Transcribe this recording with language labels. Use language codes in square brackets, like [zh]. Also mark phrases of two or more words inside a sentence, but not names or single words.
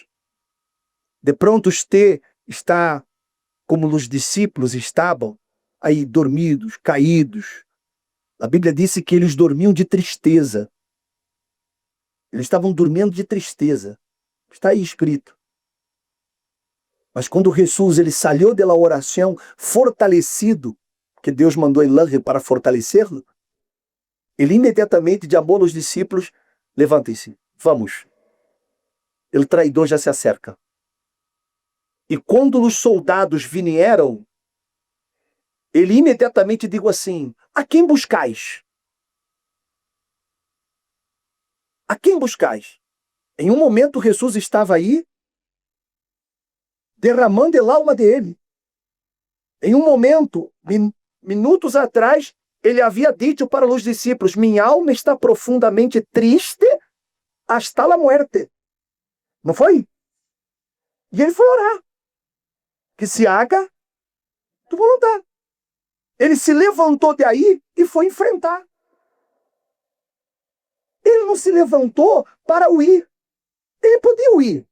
[pt] De pronto, você está como os discípulos estavam, aí dormidos, caídos. A Bíblia disse que eles dormiam de tristeza. Eles estavam dormindo de tristeza. Está aí escrito. Mas quando Jesus ele saiu da oração fortalecido, que Deus mandou [es] el ángel [pt] para fortalecê-lo, ele imediatamente chamou os discípulos, levantem-se, vamos. O traidor já se acerca. E quando os soldados vieram, ele imediatamente digo assim, a quem buscais? A quem buscais? Em um momento, Jesus estava aí, derramando a alma dele. Em um momento, minutos atrás, ele havia dito para os discípulos, minha alma está profundamente triste [es] hasta la muerte. [pt] Não foi? E ele foi orar. [es] Que se haga tu vontade. [pt] Ele se levantou daí e foi enfrentar. Ele não se levantou para huir. Ele podia huir.